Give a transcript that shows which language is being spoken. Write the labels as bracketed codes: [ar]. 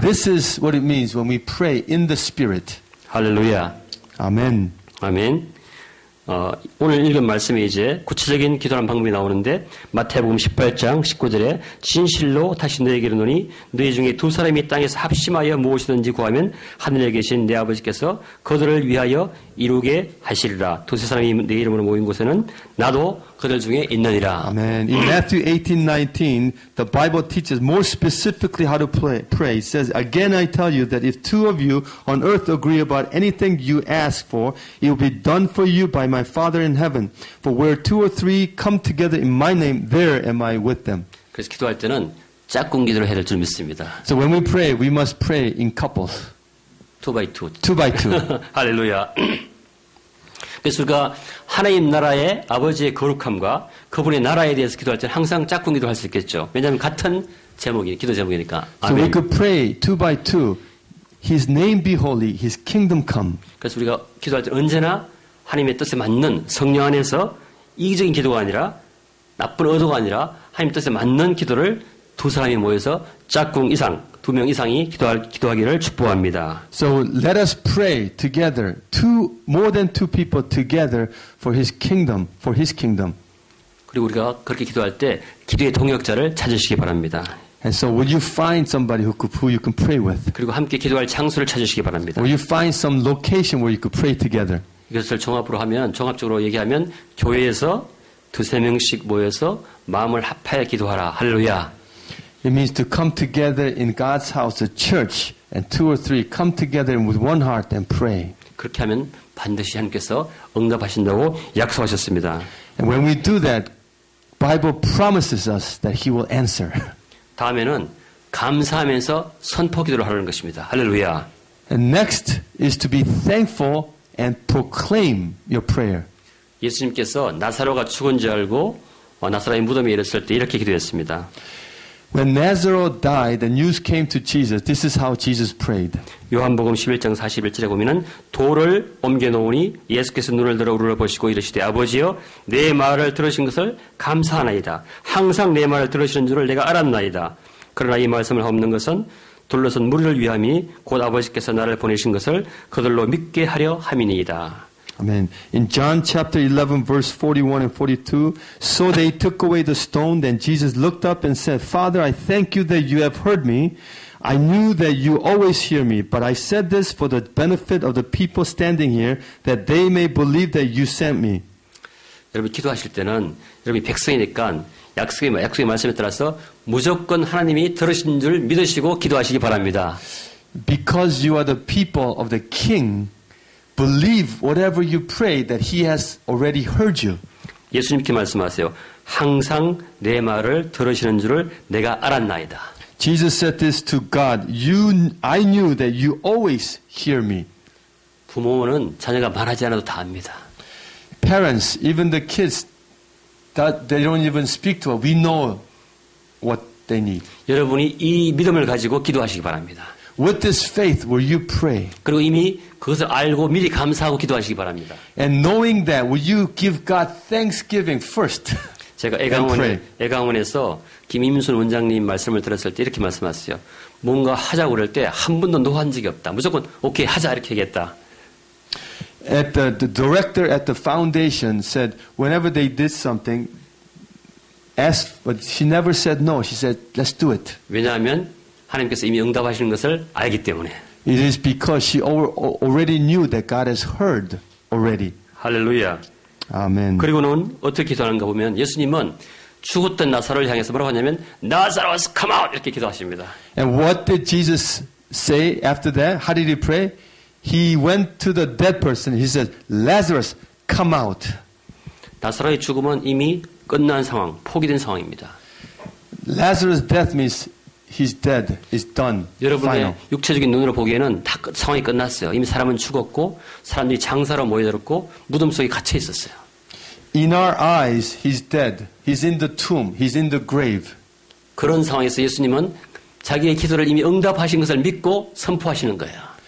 [en] This is what it means when we pray in the Spirit. [ko] 할렐루야. 아멘. 아멘. 오늘 읽은 말씀에 이제 구체적인 기도하는 방법이 나오는데 마태복음 18장 19절에 진실로 다시 너에게 이르노니 너희 중에 두 사람이 땅에서 합심하여 무엇이든지 구하면 하늘에 계신 내 아버지께서 그들을 위하여 이루게 하시리라. 두세 사람이 내 이름으로 모인 곳에는 나도 그들 중에 있느니라. [en] Amen. In Matthew 18:19, the Bible teaches more specifically how to pray. It says, "Again I tell you that if two of you on earth agree about anything you ask for, it will be done for you by my Father in heaven. For where two or three come together in my name, there am I with them." [ko] 그래서 기도할 때는 짝꿍 기도를 해야 될 줄 믿습니다. [en] So when we pray, we must pray in couples. 2x2. 2x2. [ko] 할렐루야. 그래서 우리가 하나님 나라의 아버지의 거룩함과 그분의 나라에 대해서 기도할 때는 항상 짝꿍 기도할 수 있겠죠. 왜냐하면 같은 제목이 기도 제목이니까. [en] So we could pray 2x2. His name be holy, His kingdom come. [ko] 그래서 우리가 기도할 때 언제나 하나님의 뜻에 맞는 성령 안에서 이기적인 기도가 아니라 나쁜 의도가 아니라 하나님 뜻에 맞는 기도를 두 사람이 모여서 짝꿍 이상, 2명 이상이 기도하기를 축복합니다. [en] So let us pray together, more than two people together for His kingdom, for His kingdom. [ko] 그리고 우리가 그렇게 기도할 때 기도의 동역자를 찾으시기 바랍니다. [en] And so would you find somebody who you can pray with? [ko] 그리고 함께 기도할 장소를 찾으시기 바랍니다. [en] Or you find some location where you could pray together. [ko] 이것을 종합적으로 얘기하면 교회에서 두세 명씩 모여서 마음을 합하여 기도하라. 할렐루야. [en] It means to come together in God's house, the church, and two or three come together with one heart and pray. [ko] 그렇게 하면 반드시 하나님께서 응답하신다고 약속하셨습니다. [en] And when we do that, Bible promises us that He will answer. [ko] 다음에는 감사하면서 선포 기도를 하라는 것입니다. 할렐루야. [en] And next is to be thankful and proclaim your prayer. [ko] 예수님께서 나사로가 죽은 줄 알고 나사로의 무덤에 이르렀을 때 이렇게 기도했습니다. [en] When Lazarus died, the news came to Jesus. This is how Jesus prayed. [ko] 요한복음 11장 41절에 보면은 돌을 옮겨 놓으니 예수께서 눈을 들어 우러러 보시고 이르시되 아버지여 내 말을 들으신 것을 감사하나이다. 항상 내 말을 들으시는 줄을 내가 알았나이다. 그러나 이 말씀을 없는 것은 둘러선 무리를 위함이 곧 아버지께서 나를 보내신 것을 그들로 믿게 하려 함이니이다. [en] Amen. In John chapter 11 verse 41 and 42, so they took away the stone. Then Jesus looked up and said, Father, I thank you that you have heard me. I knew that you always hear me, but I said this for the benefit of the people standing here, that they may believe that you sent me. [ko] 여러분 기도하실 때는 여러분이 백성이니까 약속의 말씀에 따라서 무조건 하나님이 들으신 줄 믿으시고 기도하시기 바랍니다. [en] Because you are the people of the King, believe whatever you pray that He has already heard you. [ko] 예수님께 말씀하세요. 항상 내 말을 들으시는 줄을 내가 알았나이다. [en] Jesus said this to God. I knew that you always hear me. [ko] 부모는 자녀가 말하지 않아도 다 압니다. [en] Parents, even the kids, that they don't even speak to us. We know what they need. [ko] 여러분이 이 믿음을 가지고 기도하시기 바랍니다. [en] With this faith will you pray? [ko] 그리고 이미 그것을 알고 미리 감사하고 기도하시기 바랍니다. [en] And knowing that, will you give God thanksgiving first? [ko] 제가 [en] pray. [ko] 애강원에서 김임순 원장님 말씀을 들었을 때 이렇게 말씀하셨어요. 뭔가 하자고 그럴 때 한 번도 노한 적이 없다. 무조건 오케이 하자 이렇게 얘기했다. [en] The director at the foundation said whenever they did something, but she never said no. She said, let's do it. [ko] 왜냐하면 하나님께서 이미 응답하시는 것을 알기 때문에. [en] It is because she already knew that God has heard already. [ko] 할렐루야. 아멘. 그리고는 어떻게 기도하는가 보면 예수님은 죽었던 나사로를 향해서 뭐라고 하냐면 나사로스 [en] come out [ko] 이렇게 기도하십니다. [en] And what did Jesus say after that? How did he pray? He went to the dead person. He said, Lazarus, come out. [ko] 나사로의 죽음은 이미 끝난 상황, 포기된 상황입니다. [en] Lazarus' death means he's dead, is done. [ko] 여러분의 [en] final. [ko] 육체적인 눈으로 보기에는 다 상황이 끝났어요. 이미 사람은 죽었고 사람들이 장사로 모여들었고 무덤 속에 갇혀 있었어요. [en] In our eyes, he's dead. He's in the tomb. He's in the grave. [ko] 그런 상황에서 예수님은 자기의 기도를 이미 응답하신 것을 믿고 선포하시는 거예요.